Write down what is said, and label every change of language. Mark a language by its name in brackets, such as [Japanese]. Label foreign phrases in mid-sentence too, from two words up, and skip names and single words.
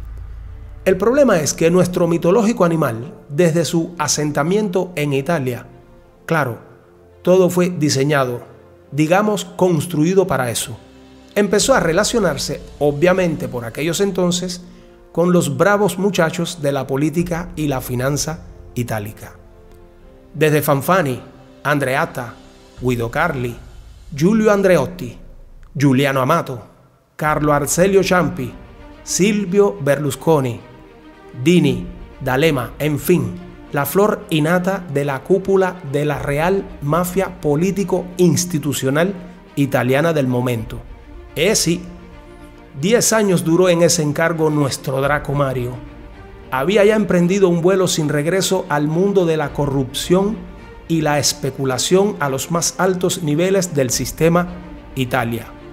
[Spanish] El problema es que nuestro mitológico animal, desde su asentamiento en Italia, claro, todo fue diseñado, digamos construido para eso. Empezó a relacionarse, obviamente por aquellos entonces, con los bravos muchachos de la política y la finanza itálica. Desde Fanfani, Andreatta, Guido Carli, Giulio Andreotti, Giuliano Amato, Carlo Azeglio Ciampi, Silvio Berlusconi, Dini, D'Alema, en fin, la flor innata de la cúpula de la real mafia político-institucional italiana del momento. Sí, 10 años duró en ese encargo nuestro Draco Mario. Había ya emprendido un vuelo sin regreso al mundo de la corrupción y la especulación a los más altos niveles del sistema Italia.